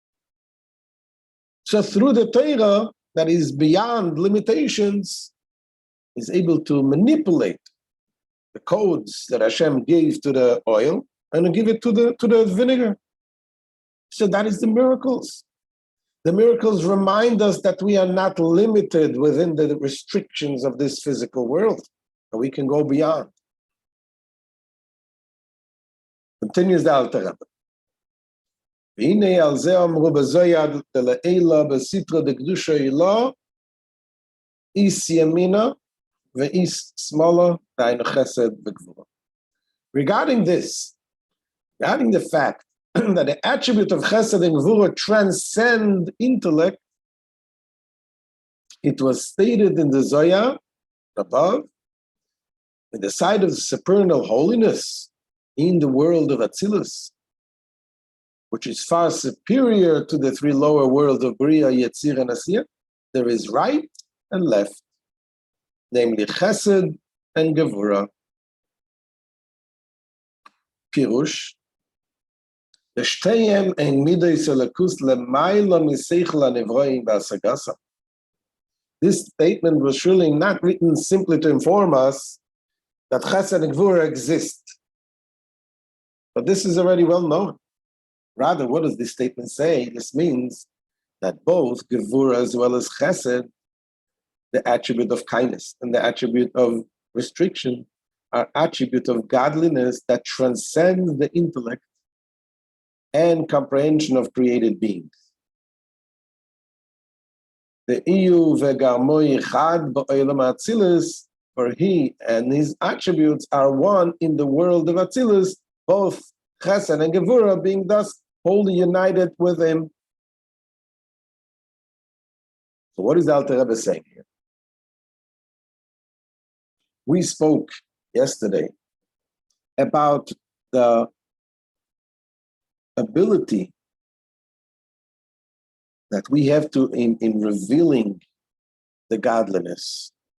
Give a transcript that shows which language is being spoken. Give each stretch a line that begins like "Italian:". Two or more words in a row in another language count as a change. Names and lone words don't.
English: So through the Torah that is beyond limitations, is able to manipulate the codes that Hashem gave to the oil and give it to the vinegar. So that is the miracles. The miracles remind us that we are not limited within the restrictions of this physical world, and we can go beyond. Continues the Alter Rebbe.
Hebrew: והנה על זה אמרו
Aramaic: בזויה דלעילה בסתרא דקדושא אילה, איס ימינה ואיס שמאלה, דהיינו חסד וגבורה.
English: Regarding the fact that the attribute of chesed and gvura transcend intellect, it was stated in the Zohar above, in the side of the supernal holiness in the world of Atzilus, which is far superior to the three lower worlds of Bria, Yetzir, and Asiyah, there is right and left, namely chesed and gevura.
Hebrew: פירוש, בשתיהם אין מדות אלקות למעלה מהשכל הנבראים בהשגתה.
English: This statement was surely not written simply to inform us that chesed and gevura exist. But this is already well known. Rather, what does this statement say? This means that both gevura as well as chesed, the attribute of kindness and the attribute of restriction, are attributes of godliness that transcends the intellect and comprehension of created beings.
Aramaic: דאיהו וגרמוהי חד
Hebrew: בעולם האצילות,
English: for he and his attributes are one in the world of Atzilus, both chesed and gevura being thus wholly united with him. So what is the Alter Rebbe saying here? We spoke yesterday about the ability that we have to in revealing the godliness.